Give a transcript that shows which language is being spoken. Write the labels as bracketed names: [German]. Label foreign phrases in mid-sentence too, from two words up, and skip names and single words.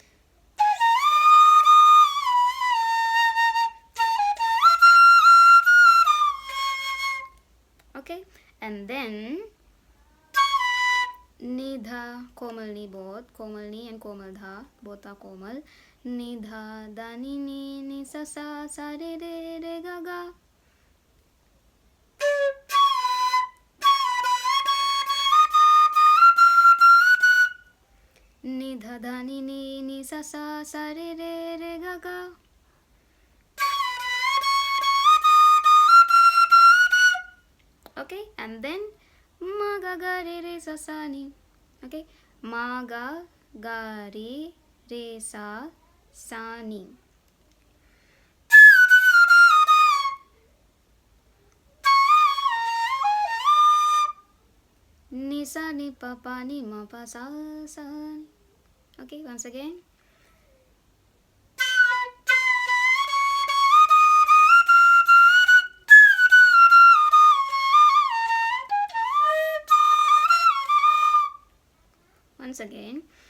[English] Okay, and then ni dha, komal ni, both komal ni and komal dha, both are komal. Ni dha da ni sa sa re re ga ga. Ni dha da ni sa sa re re ga ga. Okay, and then ma ga ga re sa sa ni. Okay, ma ga re sa ni. Ni sa ni pa pa ni ma pa sa ni. Okay, once again. Once again.